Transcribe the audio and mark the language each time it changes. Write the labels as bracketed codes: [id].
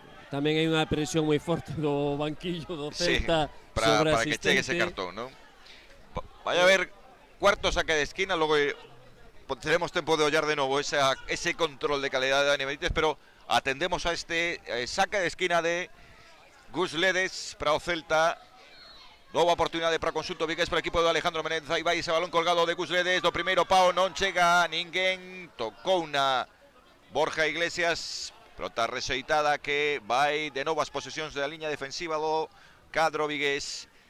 [gl] Tamén hai unha presión moi forte do banquillo do Sí, Celta sobre para que chegue ese cartón, [es] ¿no? Vaya a ver, cuarto saque de esquina, luego tenemos tiempo de ollar de nuevo ese control de calidad de Dani Benítez, pero atendemos a este saque de esquina de Gus Ledes [gl] para o Celta. Nova oportunidade para consulto vigués para o equipo de Alejandro Menéndez. Aí vai ese balón colgado de Gus Ledes. Do primeiro pao non chega ninguén. Tocou na Borja Iglesias. Pelota rexeitada que vai de novo as posesións da liña defensiva do cadro vigués.